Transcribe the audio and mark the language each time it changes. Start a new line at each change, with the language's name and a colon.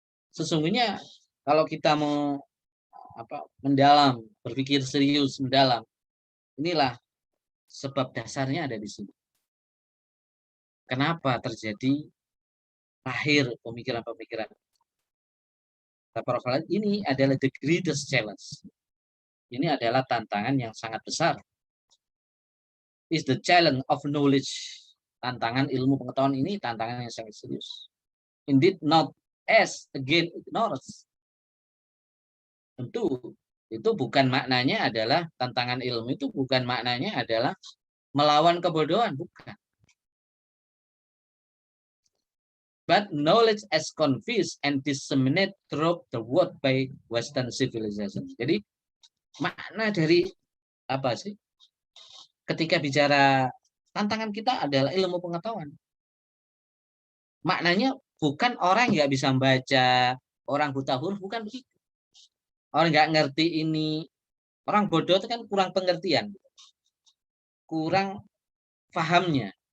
Indonesian: Sesungguhnya kalau kita mau mendalam, berpikir serius mendalam, inilah sebab dasarnya ada di sini. Kenapa terjadi lahir pemikiran-pemikiran? Ini adalah
English: the greatest challenge.
Indonesian: Ini adalah tantangan yang sangat besar.
English: Is the challenge of knowledge.
Indonesian: Tantangan ilmu pengetahuan ini tantangan yang sangat serius.
English: Indeed not as again ignorance.
Indonesian: Tentu itu bukan maknanya adalah tantangan ilmu itu bukan maknanya adalah melawan kebodohan, bukan.
English: But knowledge as confused and disseminated throughout the world by Western civilization.
Indonesian: Jadi makna dari apa sih? Ketika bicara tantangan kita adalah ilmu pengetahuan. Maknanya bukan orang nggak bisa membaca, orang buta huruf, bukan begitu. Orang nggak ngerti ini, orang bodoh itu kan kurang pengertian, kurang pahamnya.